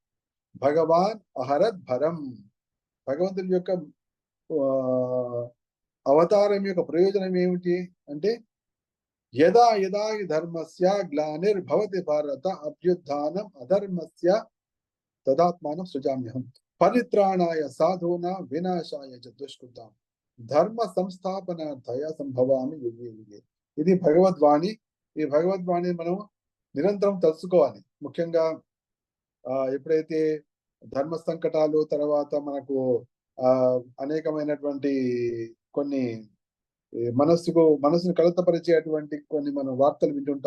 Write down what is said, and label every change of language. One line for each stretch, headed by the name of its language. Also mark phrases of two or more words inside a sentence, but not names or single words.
Telugu: భగవాన్ అహరద్భరం. భగవంతుని యొక్క అవతారం యొక్క ప్రయోజనం ఏమిటి అంటే,
Sanskrit: యదా యదా హి ధర్మస్య గ్లానిర్భవతి భారత అభ్యుత్థానం అధర్మస్య తదాత్మానం సృజామ్యహం పరిత్రాణాయ సాధూనా వినాశాయ చ దుష్కృతాం ధర్మ సంస్థాపనార్థాయ సంభవామి యుగే యుగే.
Telugu: ఇది భగవద్వాణి. ఈ భగవద్వాణి మనం నిరంతరం తెలుసుకోవాలి. ముఖ్యంగా ఎప్పుడైతే ధర్మ సంకటాలు, తర్వాత మనకు అనేకమైనటువంటి కొన్ని మనసును కలతపరిచేటువంటి కొన్ని మనం వార్తలు వింటుంటాం.